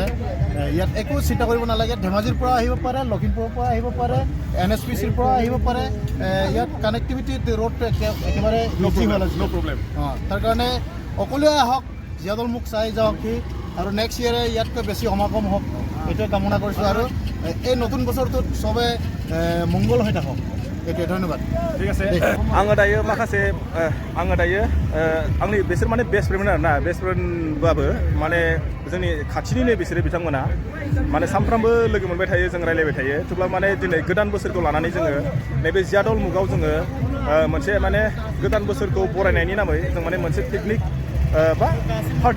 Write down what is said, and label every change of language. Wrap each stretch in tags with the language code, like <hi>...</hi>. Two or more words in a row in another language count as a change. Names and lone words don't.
<as>ইয়াত একো চিন্তা কৰিব নালাগে ধেমাজিৰ পৰা আহিব পাৰে লখিমপুৰৰ পৰা আহিব পাৰে NSPCৰ পৰা আহিব পাৰে ইয়াত</as> <en>connectivity road</en> <as>একেবাৰে ইজি হ'ল তাৰ কাৰণে অকলে আহক জীয়াদল মুখ চাই যাওক সি আৰু নেক্সট ইয়েৰে ইয়াতকৈ বেছি সমাগম হওক এইটোৱে কামনা কৰিছোঁ আৰু এই নতুন বছৰটোত চবে মংগল হৈ থাকক এইটোৱে ধন্যবাদ ঠিক আছে</as> <brx>आङो दायो माखासे आङो दायो आंनि बिसोर माने</brx> <en>best friend</en> <brx>आरोना बेस्ट फ्रेन्डबाबो माने जोंनि खाथिनिनो बिसोरो बिथांमोना माने सानफ्रामबो लोगो मोनबाय थायो जों रायलायबाय थायो थेवब्लाबो माने दिनै गोदान बोसोरखौ लानानै जोङो नैबे जियादल मुगाव जोङो मोनसे माने गोदान बोसोरखौ बरायनायनि नामै जों माने मोनसे पिकनिक बा पार्टि</brx>